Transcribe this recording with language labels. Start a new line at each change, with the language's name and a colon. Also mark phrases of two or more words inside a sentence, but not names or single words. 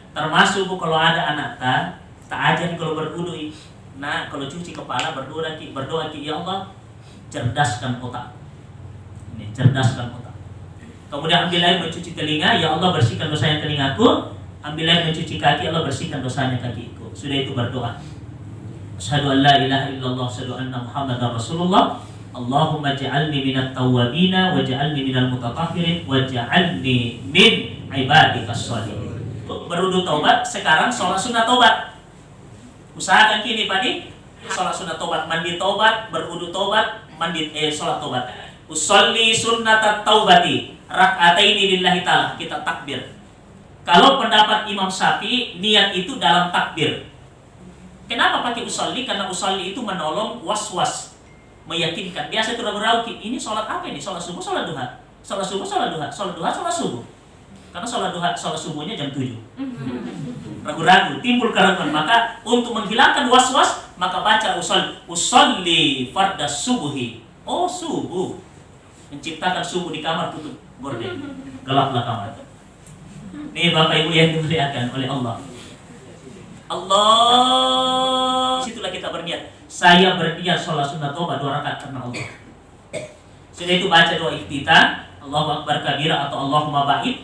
Indonesian: Termasuk kalau ada anak tak ajar kalau berwudu. Nah, kalau cuci kepala berdoa ki,
Arabic: يا الله,
Indonesian: cerdaskan otak. Ini cerdaskan otak. Kemudian ambil air mencuci telinga,
Arabic: يا الله,
Indonesian: bersihkan dosanya telingaku. Ambil air mencuci kaki,
Arabic: يا الله,
Indonesian: bersihkan dosanya kakiku. Sudah itu berdoa.
Arabic: أشهد أن لا إله إلا الله، أشهد أن محمدا رسول الله. اللهم اجعلني من التوابين واجعلني من المتطهرين واجعلني من عبادك الصالحين.
Indonesian: Berwudu taubat, sekarang sholat sunat taubat. Usahakan kini Pak, sholat sunat taubat, mandi taubat, berwudu taubat, sholat taubat.
Arabic: أصلي سنة التوبة ركعتين لله تعالى.
Indonesian: Kita takbir. Kalau pendapat Imam Syafi'i, niat itu dalam takbir. Kenapa pakai usolli? Karena usolli itu menolong was-was, meyakinkan. Biasa itu ragu-ragu, ini sholat apa ini? Sholat subuh, sholat duha. Sholat subuh, sholat duha. Sholat duha, sholat subuh. Karena sholat duha, sholat subuhnya jam 7. Ragu-ragu, timbul keraguan. Maka untuk menghilangkan was-was, maka baca
Arabic: أصلي فرض الصبح.
Indonesian: Oh, subuh. Menciptakan subuh di kamar, tutup gorden, gelaplah kamar. Nih Bapak Ibu yang dimuliakan oleh Allah. Allah, situlah kita berniat. Saya berniat sholat sunat taubat 2 rakaat karena Allah. Sudah itu baca doa iftitah,
Arabic: الله أكبر كبيرا atau اللهم باعد.